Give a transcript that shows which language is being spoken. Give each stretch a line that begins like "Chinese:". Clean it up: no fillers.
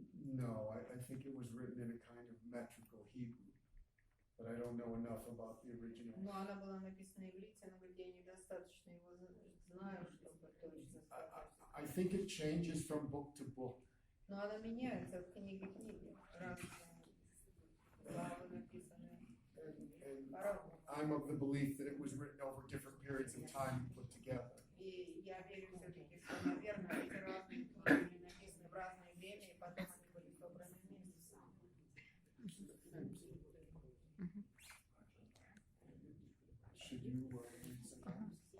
English: No, I think it was written in a kind of metrical Hebrew, but I don't know enough about the original.
Russian: Но она была написана иврите, но говорит, я недостаточно его знаю, чтобы точно сказать.
English: I think it changes from book to book.
Russian: Но она меняется от книги к книге. Разные главы написаны по-разному.
English: I'm of the belief that it was written over different periods of time and put together.
Russian: И я верю все-таки, что, наверное, эти разные книги были написаны в разное время, и потом они были собраны вместе.
English: Should you read some?